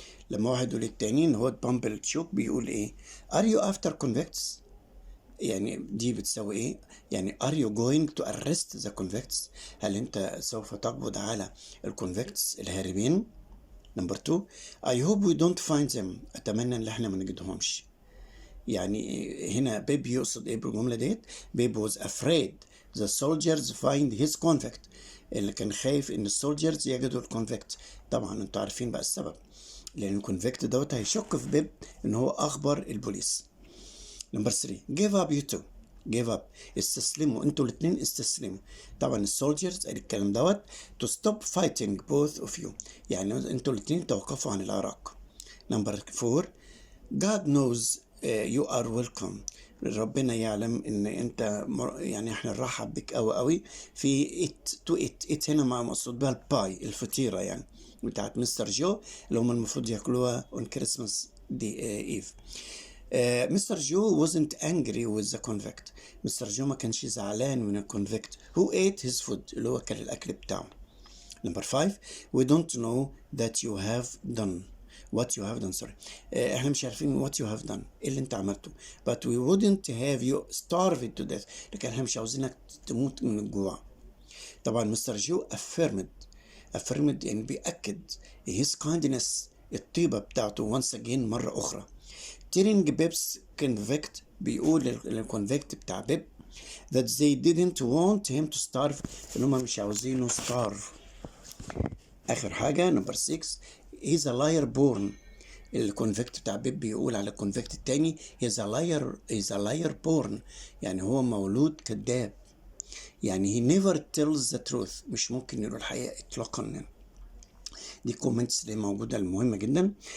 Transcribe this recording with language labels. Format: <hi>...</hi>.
<ar>لما واحد يقول التاني إن هو بامبلشوك بيقول إيه؟</ar> <en>Are you after convicts؟</en> <ar>يعني دي بتساوي إيه؟ يعني</ar> <en>are you going to arrest the convicts؟</en> <ar>هل أنت سوف تقبض على الكونفكتس الهاربين؟</ar> <en>Number 2 I hope we don't find them.</en> <ar>أتمنى إن إحنا ما نجدهمش. يعني هنا بيب يقصد إيه بالجملة ديت؟ بيب</ar> <en>was afraid the soldiers find his convict.</en> <ar>اللي كان خايف إن السولجرز يجدوا الكونفكت. طبعا أنتوا عارفين بقى السبب. لأن الكونفكت دوت هيشك في بيب إن هو أخبر البوليس.</ar> <en>Number 3 give up you two.</en> <ar>give up استسلموا انتوا الاتنين استسلموا. طبعا السولجرز قال الكلام دوت</ar> <en>to stop fighting both of you.</en> <ar>يعني انتوا الاتنين توقفوا عن العراق.</ar> <en>Number 4 God knows you are welcome.</en> <ar>ربنا يعلم ان انت يعني احنا نرحب بك قوي قوي في it هنا مع مقصود بها الباي الفطيره يعني بتاعت مستر جو اللي هم المفروض ياكلوها</ar> <en>on Christmas Eve.</en> <ar>مستر جو</ar> <en>wasn't angry with the convict.</en> <ar>مستر جو ما كانش زعلان من الكونفكت</ar> <en>who ate his food</en> <ar>اللي هو كان الأكل بتاعه.</ar> <en>Number 5 we don't know that you have done what you have done.</en> <ar>احنا مش عارفين</ar> <en>what you have done</en> <ar>ايه اللي انت عملته</ar> <en>but we wouldn't have you starved to death.</en> <ar>لكن احنا مش عاوزينك تموت من الجوع. طبعا مستر جو affirmed يعني بيأكد</ar> <en>his kindness</en> <ar>الطيبة بتاعته</ar> <en>once again</en> <ar>مرة أخرى.</ar> <en>telling Bib's convict</en> <ar>بيقول للconvict بتاع بيب</ar> <en>that they didn't want him to starve</en> <ar>إن هم مش عاوزينه</ar> <en>starve. آخر حاجة number 6 he's a liar born.</en> <ar>الconvict بتاع بيب بيقول على الconvict التاني</ar> <en>he's a liar born</en> <ar>يعني هو مولود كذاب. يعني</ar> <en>he never tells the truth</en> <ar>مش ممكن يقول الحقيقة إطلاقا. دي comments اللي موجودة المهمة جدا.</ar>